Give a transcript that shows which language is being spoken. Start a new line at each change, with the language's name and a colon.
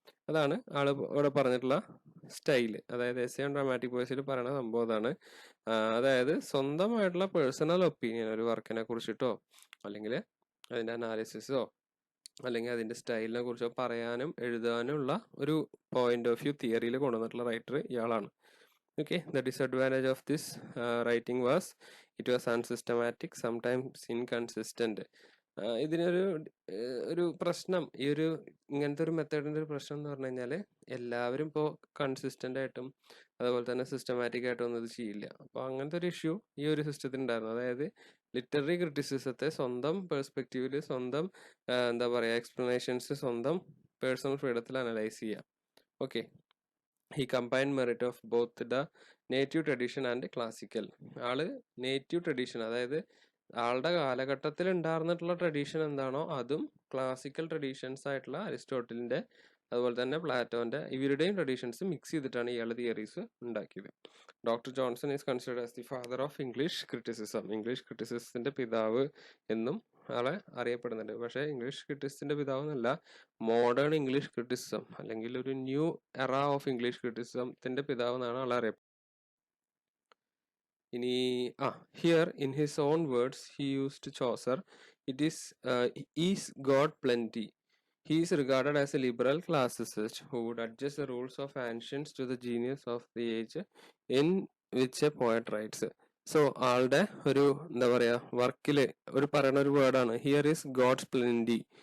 Malayalam: അതാണ് ആള് ഇവിടെ പറഞ്ഞിട്ടുള്ള സ്റ്റൈല്. അതായത് എസ്സേ ഓൺ ഡ്രാമാറ്റിക് പോയസിൽ പറയുന്ന സംഭവം അതാണ്. അതായത് സ്വന്തമായിട്ടുള്ള പേഴ്സണൽ ഒപ്പീനിയൻ ഒരു വർക്കിനെ കുറിച്ചിട്ടോ അല്ലെങ്കിൽ അതിന്റെ അനാലിസിസോ അല്ലെങ്കിൽ അതിന്റെ സ്റ്റൈലിനെ കുറിച്ചോ പറയാനും എഴുതാനും ഉള്ള ഒരു പോയിന്റ് ഓഫ് വ്യൂ തിയറിയിൽ കൊണ്ടുവന്നിട്ടുള്ള റൈറ്റർ ഇയാളാണ്.
English: Okay, the disadvantage of this writing was it was unsystematic, sometimes inconsistent.
Malayalam: ഇതിനൊരു പ്രശ്നം, ഇങ്ങനത്തെ ഒരു മെത്തേഡിന്റെ ഒരു പ്രശ്നം എന്ന് പറഞ്ഞു കഴിഞ്ഞാൽ എല്ലാവരും ഇപ്പോൾ കൺസിസ്റ്റന്റ് ആയിട്ടും അതുപോലെ തന്നെ സിസ്റ്റമാറ്റിക് ആയിട്ടും ഒന്നും ഇത് ചെയ്യില്ല. അപ്പോൾ അങ്ങനത്തെ ഒരു ഇഷ്യൂ ഈ ഒരു സിസ്റ്റത്തിന് ഉണ്ടായിരുന്നു. അതായത് ലിറ്റററി ക്രിറ്റിസിസത്തെ സ്വന്തം പെർസ്പെക്റ്റീവില്, സ്വന്തം എന്താ പറയുക, എക്സ്പ്ലനേഷൻസ് സ്വന്തം പേഴ്സണൽ ഫ്രീഡത്തിൽ അനലൈസ് ചെയ്യാം.
English: Okay, he combined merit of both the native tradition and classical.
Malayalam: ആള് നേറ്റീവ് ട്രഡീഷൻ, അതായത് ആളുടെ കാലഘട്ടത്തിൽ ഉണ്ടായിരുന്നിട്ടുള്ള ട്രഡീഷൻ എന്താണോ അതും ക്ലാസിക്കൽ ട്രഡീഷൻസ് ആയിട്ടുള്ള അരിസ്റ്റോട്ടലിന്റെ അതുപോലെ തന്നെ പ്ലാറ്റോന്റെ ഇവരുടെയും ട്രഡീഷൻസ് മിക്സ് ചെയ്തിട്ടാണ് ഇയാളുടെ തിയറീസ് ഉണ്ടാക്കിയത്.
English: Doctor Johnson is considered as the father of English criticism.
Malayalam: English ക്രിറ്റിസിസത്തിന്റെ പിതാവ് എന്നും ആളെ അറിയപ്പെടുന്നുണ്ട്. പക്ഷേ ഇംഗ്ലീഷ് ക്രിറ്റിസിസത്തിന്റെ പിതാവ് എന്നല്ല, മോഡേൺ ഇംഗ്ലീഷ് ക്രിറ്റിസിസം അല്ലെങ്കിൽ ഒരു ന്യൂ എറ ഓഫ് ഇംഗ്ലീഷ് ക്രിറ്റിസിസത്തിന്റെ പിതാവ് എന്നാണ് ആളെ അറിയപ്പെടുന്നത്.
English: ഇനി here in his own words he used Chaucer. It is God plenty. He is regarded as a liberal classicist who would adjust the rules of ancients to the genius of the age in which a poet writes.
Malayalam: So ആളുടെ ഒരു എന്താ പറയാ വർക്കില് ഒരു പറയുന്ന ഒരു വേർഡാണ്
English: Here is God's plenty.